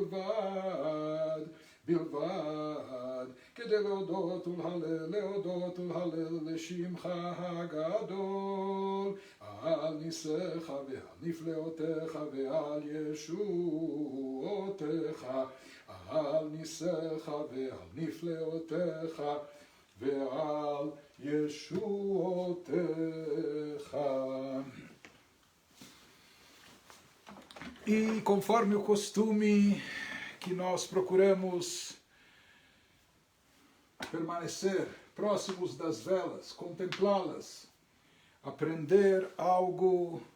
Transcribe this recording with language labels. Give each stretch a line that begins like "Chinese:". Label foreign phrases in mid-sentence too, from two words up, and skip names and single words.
Hebrew: בלבד, כדי להודות ולהלל לשמך הגדול, על ניסיך ועל נפלאותיך ועל ישועותיך, על ניסיך ועל נפלאותיך ועל ישועותיך.
Portuguese: E conforme o costume que nós procuramos permanecer próximos das velas, contemplá-las, aprender algo